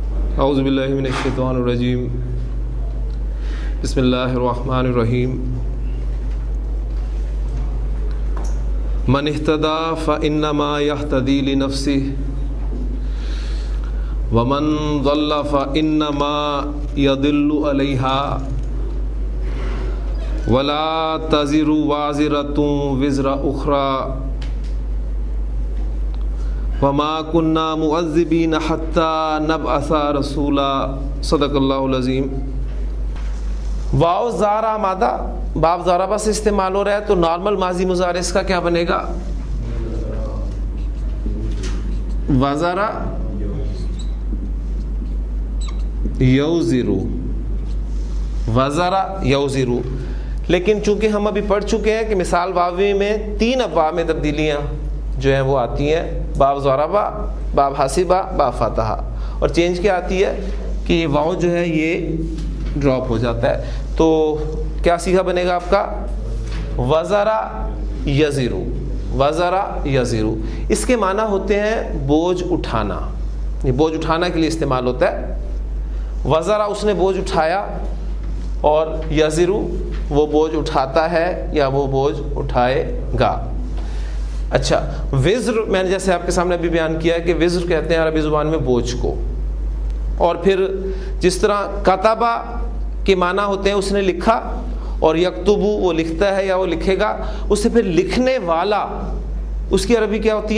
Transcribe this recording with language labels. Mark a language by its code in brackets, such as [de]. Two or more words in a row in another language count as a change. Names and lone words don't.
[ar] اعوذ باللہ من الشیطان الرجیم بسم اللہ الرحمن الرحیم من اهتدى فإنما يهتدي لنفسه ومن ضل فإنما يضل عليها ولا تزر وازرة وزر أخرى وما كنا معذبين حتى نبعث رسولا صدق اللہ العظیم۔ [ur] واو زارا مادہ باب زارا بس استعمال ہو رہا ہے تو نارمل ماضی مضارع اس کا کیا بنے گا؟ [ar] وزارا یوزرو، وزارا یوزرو۔ [ur] لیکن چونکہ ہم ابھی پڑھ چکے ہیں کہ مثال واوی میں 3 ابواب میں تبدیلیاں جو ہیں وہ آتی ہیں، باب ضربہ، باب حاسبہ، باب فتحہ، اور چینج کیا آتی ہے کہ یہ واو جو ہے یہ ڈراپ ہو جاتا ہے۔ تو کیا صیغہ بنے گا آپ کا؟ [ar] وزرا یزرو، وزرا یزرو۔ [ur] اس کے معنی ہوتے ہیں بوجھ اٹھانا، یہ بوجھ اٹھانا کے لیے استعمال ہوتا ہے۔ وزرا اس نے بوجھ اٹھایا، اور یزرو وہ بوجھ اٹھاتا ہے یا وہ بوجھ اٹھائے گا۔ اچھا، وزر میں نے جیسے آپ کے سامنے ابھی بیان کیا ہے کہ وزر کہتے ہیں عربی زبان میں بوجھ کو، اور پھر جس طرح کتبہ کے معنی ہوتے ہیں اس نے لکھا، اور یکتبو وہ لکھتا ہے یا وہ لکھے گا، اس سے پھر لکھنے والا اس کی عربی کیا ہوتی ہے؟